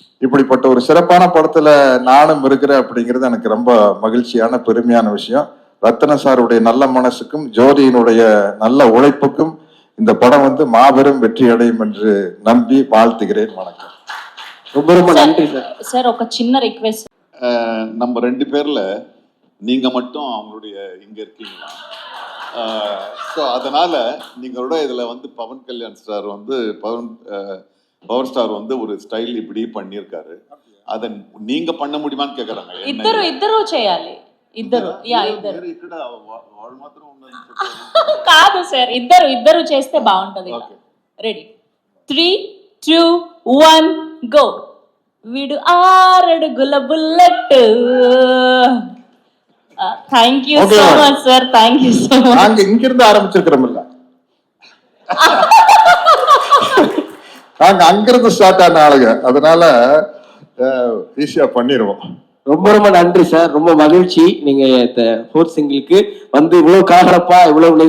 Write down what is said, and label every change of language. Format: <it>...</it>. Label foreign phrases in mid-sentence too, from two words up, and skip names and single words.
<ta>இப்படிப்பட்ட ஒரு சிறப்பான படத்துல நானும் இருக்கிறேன் அப்படிங்கிறது எனக்கு ரொம்ப மகிழ்ச்சியான பெருமையான விஷயம். ரத்தன சாருடைய நல்ல மனசுக்கும் ஜோதியினுடைய நல்ல உழைப்புக்கும் இந்த படம் வந்து மாபெரும் வெற்றி அடையும் என்று நம்பி வாழ்த்துகிறேன். வணக்கம். ரொம்ப ரொம்ப நன்றி சார்.</ta> <te>சார் ఒక చిన్న రిక్వెస్ట్,</te> <ta>நம்ம 2 பேர்ல நீங்க மட்டும் அவங்களுடைய இங்க இருக்கீங்களா? ஸோ அதனால நீங்களோட இதுல வந்து பவன் கல்யாண் ஸ்டார் வந்து</ta> <en>power star</en> <ta>வந்து ஒரு ஸ்டைல் இப்படி பண்ணியிருக்காரு. அதை நீங்க பண்ண முடியுமான்னு கேக்குறாங்க.</ta> <te>ఇద్దరు చేయాలి. ఇద్దరు ఇక్కడ వాళ్ళు మాత్రం ఉన్నది కాదు సార్, ఇద్దరు చేస్తే బాగుంటది. రెడీ 3, 2, 1 గో. వీడు 6 అడుగుల బుల్లెట్.</te> <en>thank you so much సార్, thank you so much.</en> <ta>நாங்க இங்கிருந்து ஆரம்பிச்சிருக்கிறோம்ல, நாங்க அங்கிருந்து ஸ்டார்ட் ஆன ஆளுங்க, அதனால ஈஸியா பண்ணிடுவோம். ரொம்ப ரொம்ப நன்றி சார். ரொம்ப மகிழ்ச்சி நீங்க 4th சிங்கிளுக்கு வந்து இவ்வளவு கலகலப்பா இவ்வளவு</ta>